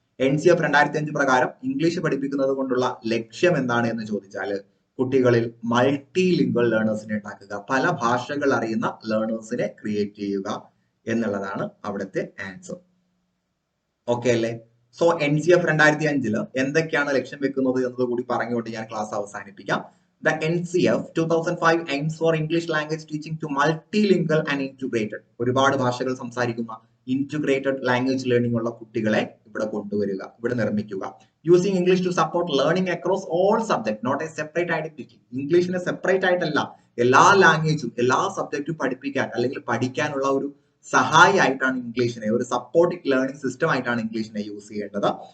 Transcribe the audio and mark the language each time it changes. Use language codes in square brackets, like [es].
[ml] NCF 2005 പ്രകാരം English പഠിപ്പിക്കുന്നത് കൊണ്ടുള്ള ലക്ഷ്യം എന്താണ് എന്ന് ചോദിച്ചാൽ കുട്ടികളിൽ മൾട്ടി ലിംഗ്വൽ ലേണേഴ്സിനെ ഉണ്ടാക്കുക, പല ഭാഷകൾ അറിയുന്ന ലേണേഴ്സിനെ ക്രിയേറ്റ് ചെയ്യുക എന്നുള്ളതാണ് അവിടുത്തെ ആൻസർ. ഓക്കെ അല്ലേ? സോ NCF 2005 എന്തൊക്കെയാണ് ലക്ഷ്യം വെക്കുന്നത് എന്നത് കൂടി പറഞ്ഞുകൊണ്ട് ഞാൻ ക്ലാസ് അവസാനിപ്പിക്കാം. [en] The NCF 2005 aims for English language teaching to multilingual and integrated. [ml] ഒരുപാട് ഭാഷകൾ സംസാരിക്കുന്ന ഇന്റഗ്രേറ്റഡ് ലാംഗ്വേജ് ലേണിംഗ് ഉള്ള കുട്ടികളെ ഇവിടെ കൊണ്ടുവരിക, ഇവിടെ നിർമ്മിക്കുക. [en] Using English to support learning across all subject, not a separate identity. [ml] ഇംഗ്ലീഷിനെ separate ആയിട്ടല്ല, എല്ലാ ലാംഗ്വേജും എല്ലാ സബ്ജക്റ്റും പഠിപ്പിക്കാൻ അല്ലെങ്കിൽ പഠിക്കാനുള്ള ഒരു സഹായിയായിട്ടാണ് ഇംഗ്ലീഷിനെ, ഒരു സപ്പോർട്ടിംഗ് ലേണിംഗ് സിസ്റ്റം ആയിട്ടാണ് ഇംഗ്ലീഷിനെ യൂസ് ചെയ്യേണ്ടത്.